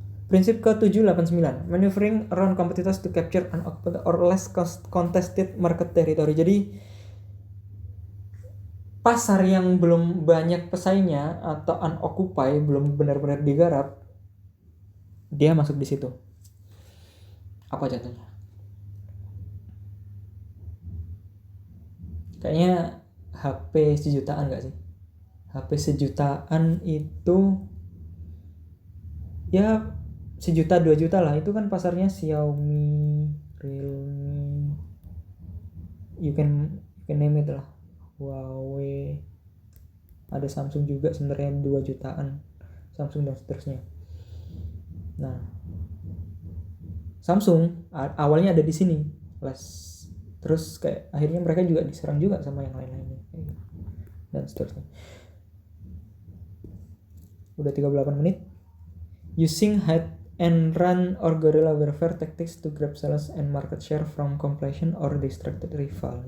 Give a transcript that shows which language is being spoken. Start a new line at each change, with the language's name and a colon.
Indonesian: Prinsip ke-789,
English: maneuvering around competitors to capture unoccupied or less contested market territory.
Indonesian: Jadi pasar yang belum banyak pesaingnya atau unoccupied, belum benar-benar digarap, dia masuk di situ. Apa contohnya? Kayaknya HP sejutaan gak sih? HP sejutaan itu ya 1 juta 2 juta lah, itu kan pasarnya Xiaomi, Realme,
English: you can name it
Indonesian: lah, Huawei, ada Samsung juga sebenarnya 2 jutaan, Samsung dan seterusnya. Nah, Samsung awalnya ada di sini, terus kayak akhirnya mereka juga diserang juga sama yang lain-lainnya dan seterusnya. Udah 38 menit.
English: Using hide and run or guerrilla warfare tactics to grab sales and market share from competition or distracted rival.